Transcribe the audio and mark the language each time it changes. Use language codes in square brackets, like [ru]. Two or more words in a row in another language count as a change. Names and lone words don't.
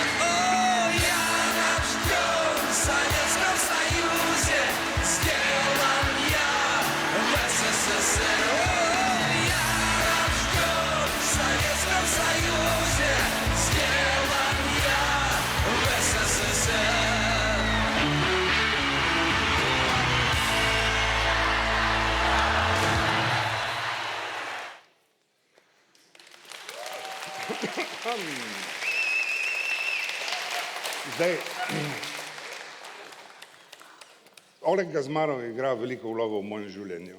[ru] О, я рожден в Советском Союзе, сделан я в СССР. О, я рожден в Советском Союзе, сделан я в СССР. [sl] Zdaj, Oleg Gazmanov igra veliko vlogo v mojem življenju.